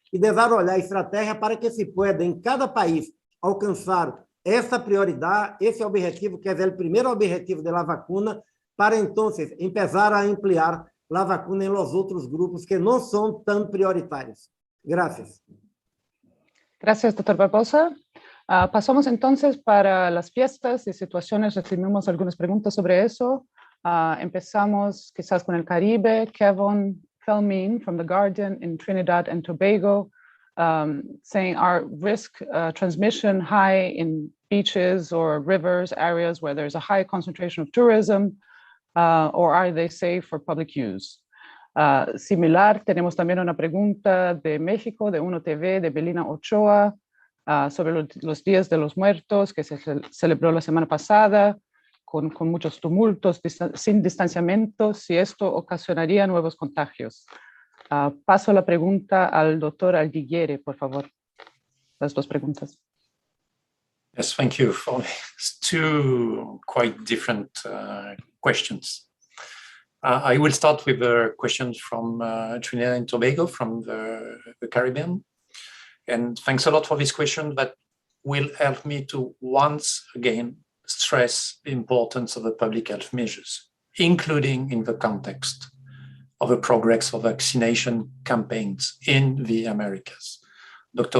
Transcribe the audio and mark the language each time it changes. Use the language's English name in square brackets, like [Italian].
[Portuguese] E desenvolver a estratégia para que [Spanish] se pueda, [Portuguese] em cada país, alcançar essa prioridade, esse objetivo, que é o primeiro objetivo da [Spanish] vacuna, [Portuguese] para, então, começar a ampliar a vacuna em [Spanish] los [Portuguese] outros grupos que não são tão prioritários. [Spanish] Gracias. Gracias, doctor Barbosa. Pasamos entonces para las fiestas y situaciones. Recibimos algunas preguntas sobre eso. Empezamos quizás con el Caribe. [English] Kevin Felmin from The Guardian in Trinidad and Tobago saying, are risk transmission high in beaches or rivers, areas where there's a high concentration of tourism, or are they safe for public use? [Spanish] Similar, tenemos también una pregunta de México, de Uno TV, de Belina Ochoa, sobre los días de los muertos que se celebró la semana pasada, con muchos tumultos, sin distanciamiento, si esto ocasionaría nuevos contagios. Paso la pregunta al doctor Aldiguiere, por favor. Las 2 preguntas. [English] Yes, thank you for these 2 quite different questions. I will start with a question from Trinidad and Tobago, from the Caribbean. And thanks a lot for this question that will help me to once again stress the importance of the public health measures, including in the context of the progress of vaccination campaigns in the Americas. Dr.